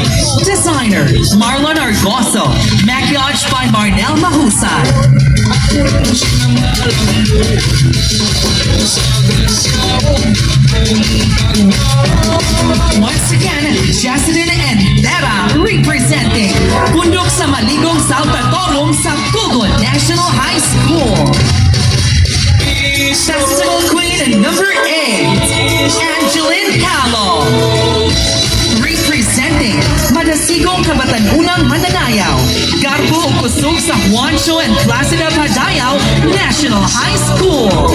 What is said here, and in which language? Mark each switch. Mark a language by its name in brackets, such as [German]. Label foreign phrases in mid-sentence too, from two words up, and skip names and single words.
[English] Designer, Marlon Argoso. Maquillage by Marnel Mahusay. Once again, Jacelyn and Dera representing Pundok sa Maligong Saltatorum sa Cugod National High School. Festival Queen number 8, Angeline Calo. Representing Madasigong Kabatanunang Mananayaw, Garbo o Kusog sa Juancho and Placidad Padayaw National High School.